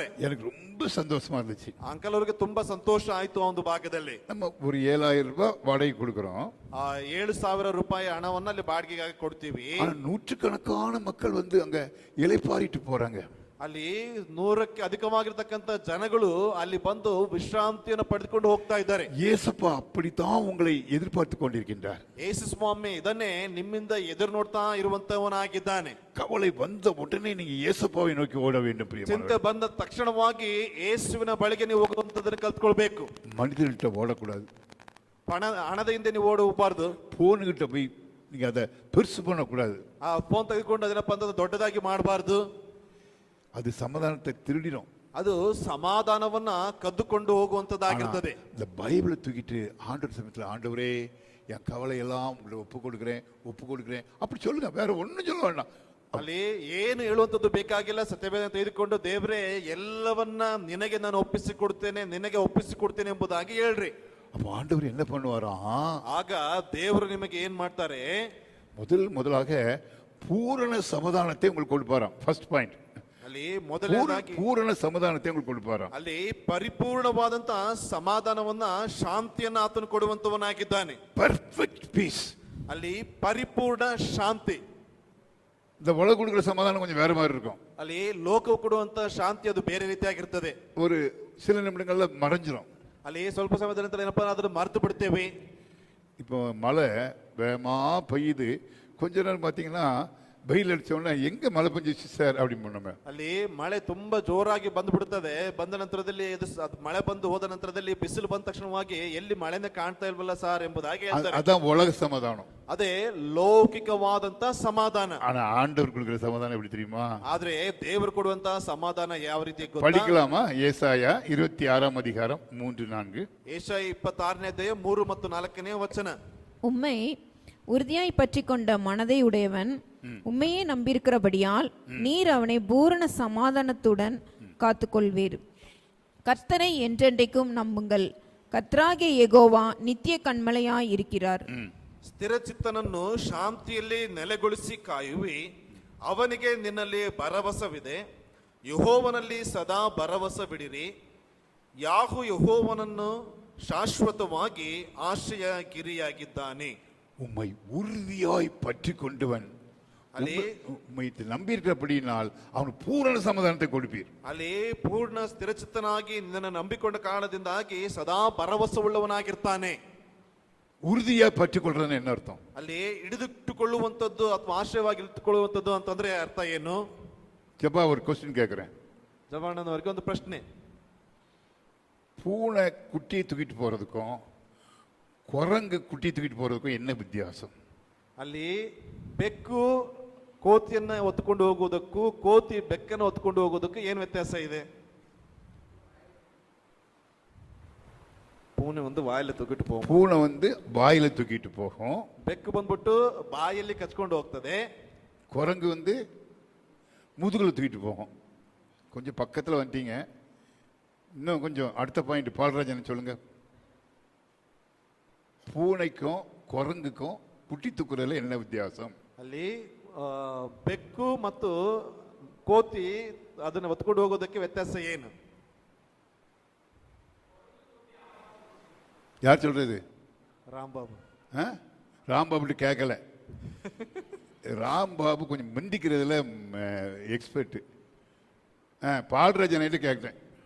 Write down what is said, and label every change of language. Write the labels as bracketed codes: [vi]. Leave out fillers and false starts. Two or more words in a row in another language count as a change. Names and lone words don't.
[ta] எனக்கு ரொம்ப சந்தோஷமா இருந்துச்சு. [kn] ಅಂಕಲ್ ಅವರಿಗೆ ತುಂಬಾ ಸಂತೋಷ ಆಯ್ತು ಆ ಒಂದು ಭಾಗದಲ್ಲಿ. [ta] நம்ம ஒரு 7,000 ரூபாய் வாடகை கொடுக்குறோம். [kn] 7,000 ರೂಪಾಯಿ ಹಣವನ್ನು ಅಲ್ಲಿ ಬಾಡಿಗೆಗಾಗಿ ಕೊಡ್ತೀವಿ. [ta] நூற்றுக்கணக்கான மக்கள் வந்து அங்க இளைப்பாறிட்டு போறாங்க. [kn] ಅಲ್ಲಿ 100ಕ್ಕೆ ಅಧಿಕವಾಗಿರ್ತಕ್ಕಂಥ ಜನಗಳು ಅಲ್ಲಿ ಬಂದು ವಿಶ್ರಾಂತಿಯನ್ನು ಪಡೆದುಕೊಂಡು ಹೋಗ್ತಾ ಇದ್ದಾರೆ. [ta] ஏசப்பா அப்படித்தான் உங்களை எதிர்பார்த்து கொண்டிருக்கின்றார். [kn] ಯೇಸು ಸ್ವಾಮಿ ಇದನ್ನೇ ನಿಮ್ಮಿಂದ ಎದುರು ನೋಡ್ತಾ ಇರುವಂತವನಾಗಿದ್ದಾನೆ. [ta] கவலை வந்த உடனே நீங்க ஏசப்பாவை நோக்கி ஓட வேண்டும் [kn] ಚಿಂತೆ [ta] பிரியமானவர்களே. [kn] ಬಂದ ತಕ್ಷಣವಾಗಿ ಯೇಸುವಿನ ಬಳಿಗೆ ನೀವು ಹೋಗುವಂತದನ್ನು ಕಲ್ತ್ಕೊಳ್ಬೇಕು. [ta] மனிதர்கிட்ட ஓடக்கூடாது. [kn] ಹಣದ ಹಿಂದೆ ನೀವು ಓಡಬಾರ್ದು. [ta] போனுகிட்ட போய் நீங்க அதை பெருசு பண்ணக்கூடாது. [kn] ಆ ಫೋನ್ ತೆಗೆದುಕೊಂಡು ಅದನ್ನಪ್ಪ ಅಂತ ದೊಡ್ಡದಾಗಿ ಮಾಡಬಾರ್ದು. [ta] அது சமாதானத்தை திருடிடும். [kn] ಅದು ಸಮಾಧಾನವನ್ನ ಕದ್ದುಕೊಂಡು ಹೋಗುವಂತದ್ದಾಗಿರ್ತದೆ. [ta] இந்த பைபிளை தூக்கிட்டு ஆண்டவர் சமயத்தில் ஆண்டவரே என் கவலை எல்லாம் உங்களை ஒப்பு கொடுக்குறேன் அப்படி சொல்லுங்க, வேற ஒன்றும் சொல்ல வேண்டாம். [kn] ಅಲ್ಲಿ ಏನು ಹೇಳುವಂತದ್ದು ಬೇಕಾಗಿಲ್ಲ. ಸತ್ಯವೇದ ತೆಗೆದುಕೊಂಡು ದೇವರೇ ಎಲ್ಲವನ್ನ ನಿನಗೆ ನಾನು ಒಪ್ಪಿಸಿಕೊಡ್ತೇನೆ ಎಂಬುದಾಗಿ ಹೇಳ್ರಿ. [ta] அப்போ ஆண்டவர் என்ன பண்ணுவாராம்? [kn] ಆಗ ದೇವರು ನಿಮಗೆ ಏನ್ ಮಾಡ್ತಾರೆ? [ta] முதலாக பூரண சமாதானத்தை உங்களுக்கு கொடுப்பாராம். [en] First point, [kn] ಅಲ್ಲಿ ಮೊದಲನೇದಾಗಿ [ta] பூரண சமாதானத்தை உங்களுக்கு கொடுப்பாராம். [kn] ಅಲ್ಲಿ ಪರಿಪೂರ್ಣವಾದಂತಹ ಸಮಾಧಾನವನ್ನ ಶಾಂತಿಯನ್ನ ಆತನು ಕೊಡುವಂತವನಾಗಿದ್ದಾನೆ. [en] Perfect peace. [kn] ಅಲ್ಲಿ ಪರಿಪೂರ್ಣ ಶಾಂತಿ. [ta] இந்த உலக கொடுக்குற சமாதானம் கொஞ்சம் வேற மாதிரி இருக்கும். [kn] ಅಲ್ಲಿ ಲೋಕವು ಕೊಡುವಂತ ಶಾಂತಿ ಅದು ಬೇರೆ ರೀತಿಯಾಗಿರ್ತದೆ. [ta] ஒரு சில நிமிடங்கள்ல மறைஞ்சிரும். [kn] ಅಲ್ಲಿ ಸ್ವಲ್ಪ ಸಮಯದ ನಂತರ ಏನಪ್ಪಾ ಅದನ್ನು ಮರೆತು ಬಿಡ್ತೇವೆ. [ta] இப்போ மழை வேகமா பெய்யுது, கொஞ்ச நேரம் பார்த்தீங்கன்னா வெயில் அடிச்ச உடனே எங்க மழை பெஞ்சிச்சு சார் அப்படின்னு பண்ணோமே. [kn] ಅಲ್ಲಿ ಮಳೆ ತುಂಬಾ ಜೋರಾಗಿ ಬಂದು ಬಿಡುತ್ತದೆ. ಬಂದ ನಂತರದಲ್ಲಿ ಮಳೆ ಬಂದು ಹೋದ ನಂತರದಲ್ಲಿ ಬಿಸಿಲು ಬಂದ ತಕ್ಷಣವಾಗಿ ಎಲ್ಲಿ ಮಳೆನೇ ಕಾಣ್ತಾ ಇಲ್ವಲ್ಲ ಸಾರ್ ಎಂಬುದಾಗಿ ಹೇಳ್ತಾರೆ. [ta] அதான் உலக சமாதானம். [kn] ಅದೇ ಲೌಕಿಕವಾದಂತ ಸಮಾಧಾನ. [ta] ஆனா ஆண்டவர் கொடுக்கிற சமாதானம் எப்படி தெரியுமா? [kn] ಆದ್ರೆ ದೇವರು ಕೊಡುವಂತ ಸಮಾಧಾನ ಯಾವ ರೀತಿ ಗೊತ್ತಾ? [ta] படிக்கலாமா? ஏசாயா 26ஆம் அதிகாரம் 3-4. [kn] ಏಷಾಯ 26ನೇ ಅಧ್ಯಾಯ 3 ಮತ್ತು 4ನೇ ವಚನ. [ta] உம்மை உறுதியாய் பற்றி கொண்ட மனதை உடையவன் உம்மையே நம்பியிருக்கிறபடியால் நீர் அவனை பூரண சமாதானத்துடன் காத்துக்கொள்வீர். கர்த்தரை என்றென்றைக்கும் நம்புங்கள். கர்த்தராகிய யெகோவா நித்திய கண்மலையாய் இருக்கிறார். [kn] ಸ್ಥಿರಚಿತ್ತನನ್ನು ಶಾಂತಿಯಲ್ಲಿ ನೆಲೆಗೊಳಿಸಿ ಕಾಯುವಿ. ಅವನಿಗೆ ನಿನ್ನಲ್ಲಿ ಭರವಸವಿದೆ. ಯೆಹೋವನಲ್ಲಿ ಸದಾ ಭರವಸೆ ಬಿಡಿರಿ. ಯೆಹೋವನನ್ನು ಶಾಶ್ವತವಾಗಿ ಆಶ್ರಯ ಗಿರಿಯಾಗಿದ್ದಾನೆ. [ta] உம்மை உறுதியாய் பற்றி கொண்டவன், உம்மை நம்பியிருக்கிறபடியினால் அவனுக்கு பூரண சமாதானத்தை கொடுப்பீர். [kn] ಅಲ್ಲಿ ಪೂರ್ಣ ಸ್ಥಿರಚಿತ್ತನಾಗಿ ನಿನ್ನನ್ನು ನಂಬಿಕೊಂಡ ಕಾರಣದಿಂದಾಗಿ ಸದಾ ಭರವಸೆ ಉಳ್ಳವನಾಗಿರ್ತಾನೆ. [ta] உறுதியா பற்றி கொள்றதுன்னு என்ன அர்த்தம்? [kn] ಅಲ್ಲಿ ಹಿಡಿದಿಟ್ಟುಕೊಳ್ಳುವಂಥದ್ದು ಅಥವಾ ಆಶ್ರಯವಾಗಿ ಇಟ್ಟುಕೊಳ್ಳುವಂಥದ್ದು ಅಂತಂದ್ರೆ ಅರ್ಥ ಏನು? [ta] ஜப்பா ஒரு கொஸ்டின் கேட்கிறேன். [kn] ಜವಾನವರಿಗೆ ಒಂದು ಪ್ರಶ್ನೆ. [ta] பூனை குட்டியை தூக்கிட்டு போறதுக்கும் குரங்கு குட்டி தூக்கிட்டு போறதுக்கும் என்ன வித்தியாசம்? [kn] ಅಲ್ಲಿ ಬೆಕ್ಕು ಕೋತಿಯನ್ನ ಹೊತ್ತುಕೊಂಡು ಹೋಗುವುದಕ್ಕೂ ಕೋತಿ ಬೆಕ್ಕನ್ನು ಹೊತ್ತುಕೊಂಡು ಹೋಗುವುದಕ್ಕೂ ಏನು ವ್ಯತ್ಯಾಸ ಇದೆ? [ta] பூனை வந்து வாயில தூக்கிட்டு போகும். பூனை வந்து வாயில தூக்கிட்டு போகும். [kn] ಬೆಕ್ಕು ಬಂದ್ಬಿಟ್ಟು ಬಾಯಲ್ಲಿ ಕಚ್ಕೊಂಡು ಹೋಗ್ತದೆ. [ta] குரங்கு வந்து முதுகுல தூக்கிட்டு போகும். கொஞ்சம் பக்கத்தில் வந்துட்டீங்க. இன்னும் கொஞ்சம் அடுத்த பாயிண்ட் பால்ராஜன் சொல்லுங்க. பூனைக்கும் குரங்குக்கும் குட்டி தூக்குறதுல என்ன வித்தியாசம்? [kn] ಅಲ್ಲಿ ಬೆಕ್ಕು ಮತ್ತು ಕೋತಿ ಅದನ್ನ ಹೊತ್ಕೊಂಡು ಹೋಗೋದಕ್ಕೆ ವ್ಯತ್ಯಾಸ ಏನು? [ta] யார் சொல்றது? ರಾಂಬಾಬು. ராம்பாபு கேட்கல. ராம்பாபு கொஞ்சம் மிந்திக்கிறதுல எக்ஸ்பர்ட். பால்ராஜன் கேட்குறேன்.